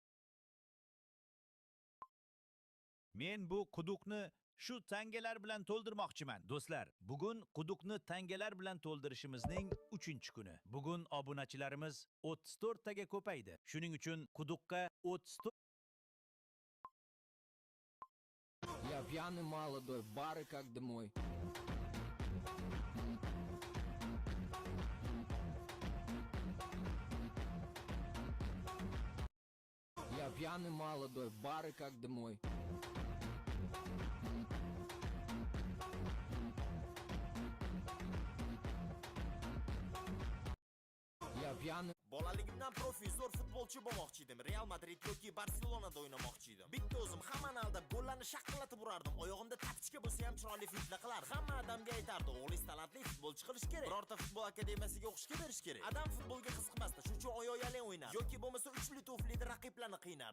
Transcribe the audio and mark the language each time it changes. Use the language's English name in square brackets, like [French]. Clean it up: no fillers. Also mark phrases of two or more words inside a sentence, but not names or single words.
[Uzbek] Men bu quduqni shu tangalar bilan to'ldirmoqchiman. Do'stlar, bugun quduqni tangalar bilan to'ldirishimizning 3-kuni. Bugun obunachilarimiz 34 taga ko'paydi. Shuning uchun quduqqa 34 [Russian] Я пьяный молодой, бары как домой. Я пьяный молодой, бары как домой. Я piyani. [Uzbek] Bolaligimdan profesor futbolchi bo'lmoqchi edim. Real Madrid yoki Barselonada o'ynamoqchi edim. Bitta o'zim hammani aldab gollarni shaqillatib urardim. Oyog'imda tapichka bo'lsa ham chiroyli fintlar qilardim. Hamma odamga aytardi, o'g'lingiz talantli futbolchi qilish kerak. Birorta futbol akademiyasiga o'qishga berish kerak. Adam futbolga qiziqmasdi, shuning uchun oyoq-yalang o'ynardi. Yoki bo'lmasa uchli to'flida raqiblarni qiynardi.